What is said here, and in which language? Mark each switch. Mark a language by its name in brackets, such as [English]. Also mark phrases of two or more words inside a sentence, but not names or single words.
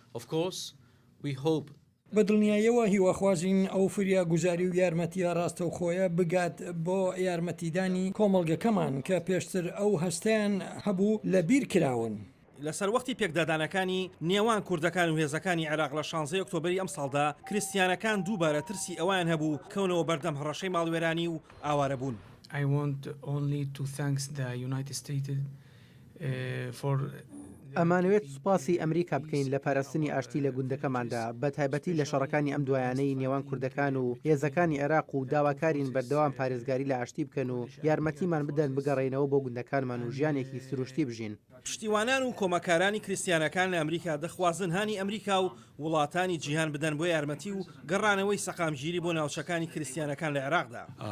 [Central Kurdish] بەدڵنیاییەوە هیواخوازین ئەو فریا گوزاری و یارمەتیە ڕاستەوخۆیە بگات بۆ یارمەتیدانی کۆمەڵگەکەمان کە پێشتر ئەو هەستیان هەبوو لە بیر کراون. لەسەر وەختی پێکدادانەکانی نێوان کوردەکان و هێزەکانی عێراق لە 16 ئۆکتۆبری ئەم ساڵدا کریستیانەکان دووبارە ترسی ئەویان هەبوو کەونەوە بەردەم هەڕەشەی ماڵوێرانی و ئاوارە بوون. [English] I want only to thank the United States for [Central Kurdish] ئەمانوێت سوپاسی ئەمریکا بکەین لە پاراستنی ئاشتی لە گوندەکەماندا بە تایبەتی لە شەڕەکانی ئەم دوایانەی نێوان کوردەکان و هێزەکانی عێراق و داواکارین بەردەوام پارێزگاری لە ئاشتی بکەن و یارمەتیمان بدەن بگەڕێنەوە بۆ گوندەکانمان و ژیانێکی سروشتی بژین. پشتیوانان و کۆمەکارانی کریستیانەکان لە ئەمریکا دەخوازن هانی ئەمریکا و وڵاتانی جیهان بدەن بۆ یارمەتی و گەڕانەوەی سەقامگیری بۆ ناوچەکانی کریستیانەکان لە عێراقدا.